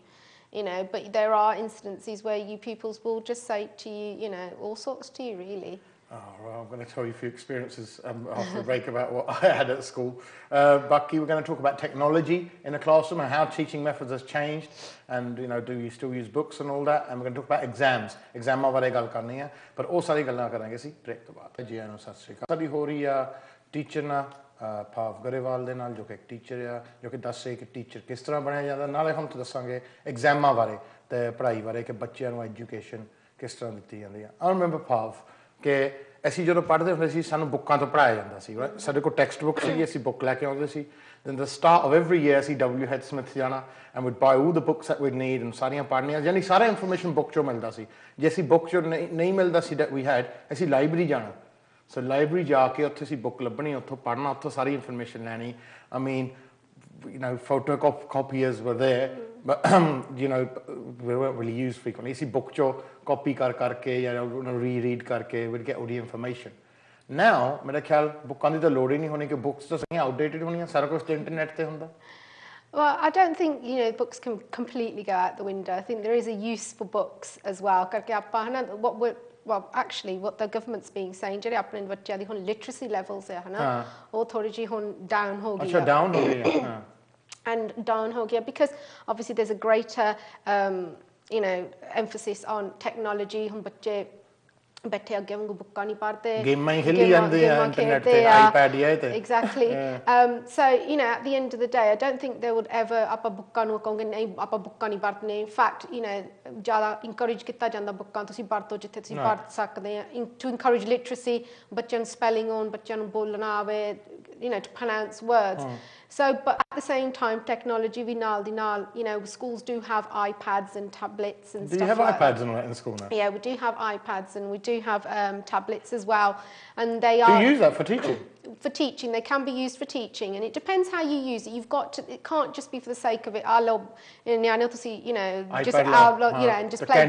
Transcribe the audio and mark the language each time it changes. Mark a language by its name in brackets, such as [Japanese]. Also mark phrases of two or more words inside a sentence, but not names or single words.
[English] You know, but there are instances where you pupils will just say to you, you know, all sorts to you, really. Oh, well, I'm going to tell you a few experiences after the break about what I had at school. Bucky, we're going to talk about technology in the classroom and how teaching methods has changed. And, you know, do you still use books and all that? And we're going to talk about exams. [Punjabi] Exams ਬਾਰੇ ਗੱਲ ਕਰਨੀ ਹੈ, ਪਰ ਉਹ ਸਾਰੀ ਗੱਲਾਂ ਕਰਾਂਗੇ ਅਸੀਂ ਬ੍ਰੇਕ ਤੋਂ ਬਾਅਦ। ਜੀ ਆਇਆਂ ਨੂੰ ਸਤਿ ਸ਼੍ਰੀ ਅਕਾਲ। ਸਾਡੀ ਹੋ ਰਹੀ ਆ ਟੀਚਰ ਨਾਲ ਭਾਵ ਗਰੇਵਾਲ ਦੇ ਨਾਲ, ਜੋ ਕਿ ਇੱਕ ਟੀਚਰ ਆ, ਜੋ ਕਿ ਦੱਸੇ ਕਿ ਟੀਚਰ ਕਿਸ ਤਰ੍ਹਾਂ ਬਣਿਆ ਜਾਂਦਾ। ਨਾਲੇ ਹੁਣ ਤੋਂ ਦੱਸਾਂਗੇ ਐਗਜ਼ਾਮਾਂ ਬਾਰੇ ਤੇ ਪੜ੍ਹਾਈ ਬਾਰੇ ਕਿ ਬੱਚਿਆਂ ਨੂੰ ਐਜੂਕੇਸ਼ਨ ਕਿਸ ਤਰ੍ਹਾਂ ਦਿੱਤੀ ਜਾਂਦੀ ਆ। [English] I remember Pav, [Punjabi] ਕਿ ਅਸੀਂ ਜਦੋਂ ਪੜ੍ਹਦੇ ਹੁੰਦੇ ਸੀ ਸਾਨੂੰ ਬੁੱਕਾਂ ਤੋਂ ਪੜ੍ਹਾਇਆ ਜਾਂਦਾ ਸੀ ਰਾਈਟ ਸਾਡੇ ਕੋਲ [English] text book [Punjabi] ਸੀ ਅਸੀਂ ਬੁੱਕ ਲੈ ਕੇ ਆਉਂਦੇ ਸੀ [English] then the start of every year [Punjabi] ਅਸੀਂ W Head Smith ਜਾਣਾ [English] and we'd buy all the books that we'd need and [Punjabi] ਸਾਰੀਆਂ ਪੜ੍ਹਨੀਆਂ ਯਾਨੀ ਸਾਰਾ ਇਨਫੋਰਮੇਸ਼ਨ ਬੁੱਕ ਚੋਂ ਮਿਲਦਾ ਸੀ ਜੇ ਅਸੀਂ ਬੁੱਕ ਚੋਂ ਨਹੀਂ ਮਿਲਦਾ ਸੀ [English] that we had [Punjabi] ਅਸੀਂ ਲਾਇਬ੍ਰੇਰੀ ਜਾਣਾ ਸੋ ਲਾਇਬ੍ਰੇਰੀ ਜਾ ਕੇ ਉੱਥੇ ਅਸੀਂ ਬੁੱਕ ਲੱਭਣੀ ਉੱਥੋਂ ਪੜ੍ਹਨਾ ਉੱਥੋਂ ਸਾਰੀ ਇਨਫੋਰਮੇਸ਼ਨ ਲੈਣੀ [English] I mean you know photocopiers were there but you know we weren't really used frequently [Punjabi] ਅਸੀਂ ਬੁੱਕ ਚੋਂ ਕਾਪੀ ਕਰਕੇ ਜਾਂ ਰੀਡ ਕਰਕੇ [English] we'd get all the information now [Punjabi] ਮੇਰਾ ਖ਼ਿਆਲ ਬੁੱਕਾਂ ਦੀ ਤਾਂ ਲੋੜ ਹੀ ਨਹੀਂ ਹੋਣੀ ਕਿ ਬੁੱਕਸ ਤਾਂ ਸਹੀ ਆਊਟਡੇਟਿਡ ਹੋਣੀ ਸਾਰਾ ਕੁਝ ਤਾਂ ਇੰਟਰਨੈੱਟ ਤੇ ਹੁੰਦਾ [English] Well, I don't think books can completely go out the window. I think there is a use for books as well. Actually, what the government's being saying, [Punjabi] ਜਿਹੜੇ ਆਪਣੇ ਬੱਚਿਆਂ ਦੀ ਹੁਣ [English] literacy levels [Punjabi] ਹੈ ਹਨਾ ਉਹ ਥੋੜੀ ਜਿਹੀ ਹੁਣ down ਹੋ ਗਈ ਅੱਛਾ down ਹੋ ਗਈ ਹੈ [English] and down [Punjabi] ਹੋ ਗਿਆ [English] because obviously there's a greater emphasis on technology [Punjabi] ਹੁਣ ਬੱਚੇ ਬੈਠੇ ਅੱਗੇ ਵਾਂਗੂ ਬੁੱਕਾਂ ਨਹੀਂ ਪੜ੍ਹਦੇ ਗੇਮਾਂ ਹੀ ਖੇਲੀ ਜਾਂਦੇ ਹੈਂ ਇੰਟਰਨੈੱਟ ਪੇ ਆਈਪੈਡ ਯਾ ਤੇ [English] exactly so at the end of the day I don't think they would ever [Punjabi] ਆਪਾਂ ਬੁੱਕਾਂ ਨੂੰ ਕਹੋਗੇ ਨਹੀਂ ਆਪਾਂ ਬੁੱਕਾਂ ਨਹੀਂ ਪੜ੍ਹਨੇ [English] in fact [Punjabi] ਜ਼ਿਆਦਾ encourage ਕੀਤਾ ਜਾਂਦਾ ਬੁੱਕਾਂ ਤੁਸੀਂ ਪੜ੍ਹੋ ਜਿੱਥੇ ਤੁਸੀਂ ਪੜ੍ਹ ਸਕਦੇ ਆ [English] to encourage literacy [Punjabi] ਬੱਚਿਆਂ ਨੂੰ spelling ਆਉਣ ਬੱਚਿਆਂ ਨੂੰ ਬੋਲਣਾ ਆਵੇ [English] to pronounce words so but at the same time technology we [Punjabi] ਨਾਲ ਦੀ ਨਾਲ [English] schools do have iPads and tablets and stuff do you have like iPads in school now yeah we do have iPads and we do have tablets as well and they are do you use that for teaching they can be used for teaching and it depends how you use it you've got to it can't just be for the sake of it I know to see just and just play